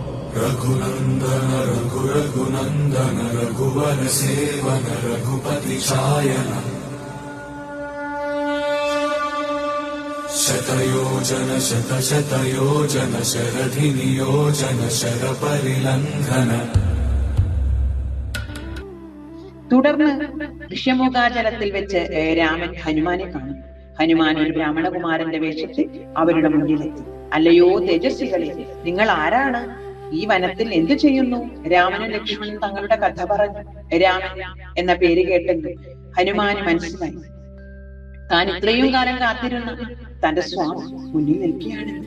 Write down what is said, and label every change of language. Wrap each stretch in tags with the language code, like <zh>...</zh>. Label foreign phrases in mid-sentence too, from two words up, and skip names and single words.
<sa>रघुनंदन रघुरघुनंदन रघुवर सेवन रघुपति छायन शतयोजन शतशतयोजन शरधि नियोजन शर परिलंघन.</sa> <ml>തുടർന്ന് ഋഷ്യമുഖാചലത്തിൽ വെച്ച് രാമൻ ഹനുമാനെ കാണും. ഹനുമാൻ ഒരു ബ്രാഹ്മണകുമാരന്റെ വേഷത്തിൽ അവരുടെ മുന്നിലെത്തി. അല്ലയോ തേജസ്വികളെ, നിങ്ങൾ ആരാണ്? ഈ വനത്തിൽ എന്തു ചെയ്യുന്നു? രാമനും ലക്ഷ്മണനും തങ്ങളുടെ കഥ പറഞ്ഞു. രാമൻ എന്ന പേര് കേട്ടെങ്കിൽ ഹനുമാന് മനസ്സിലായി താൻ ഇത്രയും കാലം കാത്തിരുന്ന തന്റെ സ്വാമി മുന്നിൽ നിൽക്കുകയാണെന്ന്.</ml>